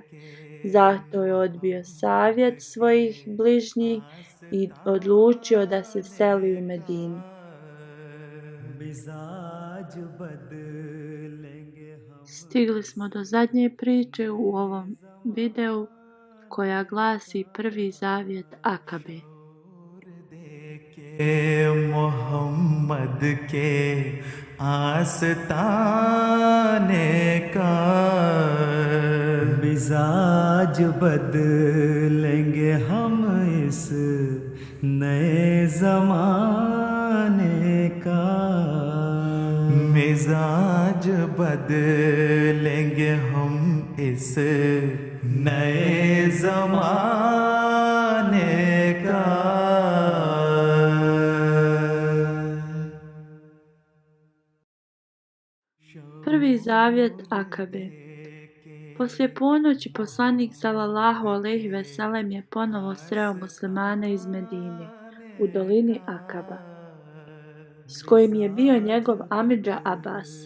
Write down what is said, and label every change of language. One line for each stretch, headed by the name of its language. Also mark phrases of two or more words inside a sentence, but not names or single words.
Bosnian: Zato je odbio savjet svojih bližnjih i odlučio da se seli u Medinu. Stigli smo do zadnje priče u ovom videu, koja glasi prvi zavjet Akabe.
Urdu: محمد کے آستانے کا مزاج بدلیں گے ہم اس نئے زمانے کا مزاج بدلیں گے ہم اس نئے زمانے کا.
Bosnian: Prvi zavjet Akabe. Poslije ponoći poslanik
Arabic: صلى الله عليه وسلم
Bosnian: je ponovo sreo muslimane iz Medine u dolini Akaba, s kojim je bio njegov amidža Abbas.